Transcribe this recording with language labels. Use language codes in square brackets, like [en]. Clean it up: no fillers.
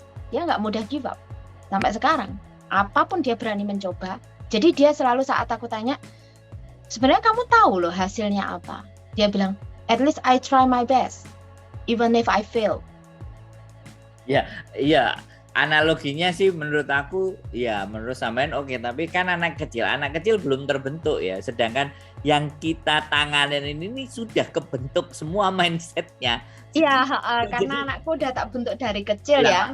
[id] Dia nggak mudah [en] give up [id] sampai sekarang. Apapun dia berani mencoba. Jadi dia selalu saat aku tanya, sebenarnya kamu tahu loh hasilnya apa? Dia bilang, [en] at least I try my best, even if I fail. [id] Iya. Analoginya sih menurut aku, ya menurut sampean oke, tapi kan anak kecil belum terbentuk ya. Sedangkan yang kita tanganin ini sudah kebentuk semua mindsetnya. Iya, karena anakku udah tak bentuk dari kecil ya.